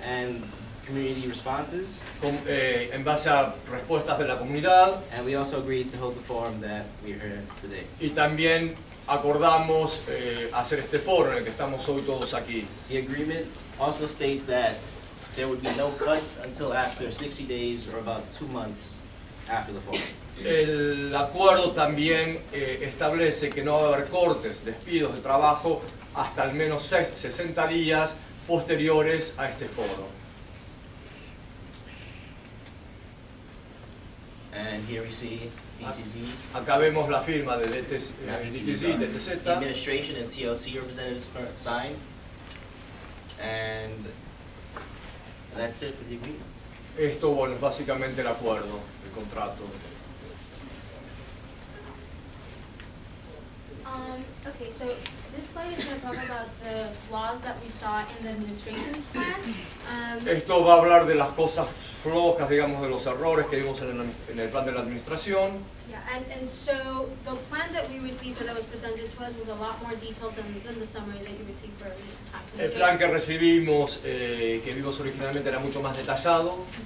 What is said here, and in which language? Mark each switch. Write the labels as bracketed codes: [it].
[en] and community responses. [es] En base a respuestas de la comunidad, [en] And we also agreed to hold the forum that we're here today. [es] y también acordamos hacer este foro en el que estamos hoy todos aquí. [en] The agreement also states that there would be no cuts until after 60 days or about 2 months after the forum. [es] El acuerdo también establece que no va a haber cortes, despidos de trabajo hasta al menos 60 días posteriores a este foro. [en] And here we see DTZ, [es] Acá vemos la firma de DTZ, [en] the DTZ, administration and TLC representatives signed. And that's it for the agreement. [es] Esto, bueno, es básicamente el acuerdo, el contrato. [en] Okay, so this slide is going to talk about the flaws that we saw in the administration's plan. [es] Esto va a hablar de las cosas flojas, digamos, de los errores que vimos en el plan de la administración. [en] Yeah, and so the plan that we received that was presented to us was a lot more detailed than the summary that you received for the time [es] El plan que recibimos, que vimos originalmente, era mucho más detallado.